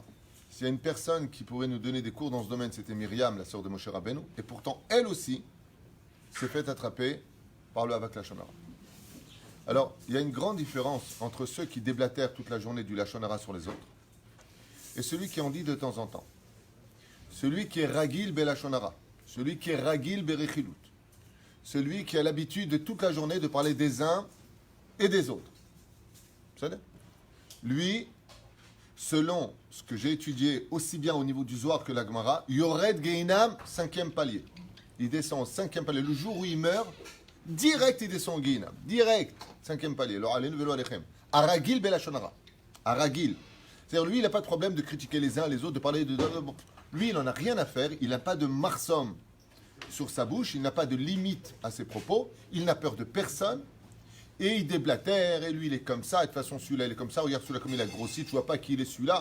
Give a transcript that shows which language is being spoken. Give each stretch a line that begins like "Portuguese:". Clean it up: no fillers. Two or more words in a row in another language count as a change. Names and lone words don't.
French: S'il y a une personne qui pourrait nous donner des cours dans ce domaine, c'était Myriam, la sœur de Moshe Rabbeinu, et pourtant, elle aussi s'est fait attraper par le
Hebrew: אבק לשון הרע.
French: Alors, il y a une grande différence entre ceux qui déblatèrent toute la journée du
Hebrew: לשון הרע
French: sur les autres et celui qui en dit de temps en temps. Celui qui est
Hebrew: רגיל בלשון הרע,
French: celui qui est
Hebrew: רגיל ברכילות,
French: celui qui a l'habitude de toute la journée de parler des uns et des autres. Vous savez ? Lui, selon ce que j'ai étudié aussi bien au niveau du Zohar que la Gemara,
Hebrew: יורד גיהנם,
French: 5e palier. Il descend au 5e palier. Le jour où il meurt, direct il descend au Geinam. Direct, 5e palier.
Hebrew: הרגיל בלשון הרע.
French: Aragil. C'est-à-dire, lui, il n'a pas de problème de critiquer les uns les autres, de parler de... Lui, il n'en a rien à faire. Il n'a pas de marsom sur sa bouche. Il n'a pas de limite à ses propos. Il n'a peur de personne. Et il déblatère. Et lui, il est comme ça. Et de toute façon, celui-là, il est comme ça. Regarde celui-là, comme il a grossi. Tu vois pas qui il est celui-là.